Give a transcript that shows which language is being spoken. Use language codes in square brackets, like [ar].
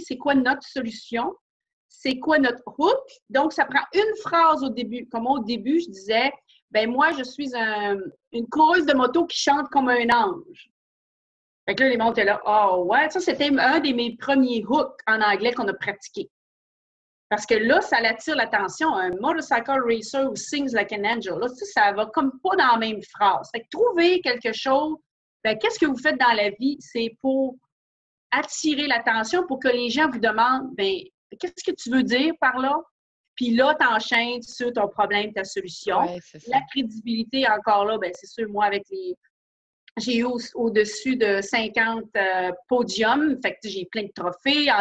[fr] C'est quoi notre solution? C'est quoi notre hook? Donc, ça prend une phrase au début. Comme au début, je disais, ben moi, je suis une coureuse de moto qui chante comme un ange. Fait que là, les gens étaient là, oh ouais, ça, c'était un de mes premiers hooks en anglais qu'on a pratiqué. Parce que là, ça attire l'attention. Un [en] motorcycle racer who sings like an angel. [fr] Là, ça va comme pas dans la même phrase. Fait que trouver quelque chose, ben, qu'est-ce que vous faites dans la vie? C'est pour attirer l'attention, pour que les gens vous demandent, ben, qu'est-ce que tu veux dire par là? Puis là, tu enchaînes sur ton problème, ta solution. Ouais, la crédibilité, encore là, ben, c'est sûr, moi, avec j'ai eu au-dessus de 50 podiums, fait que j'ai plein de trophées.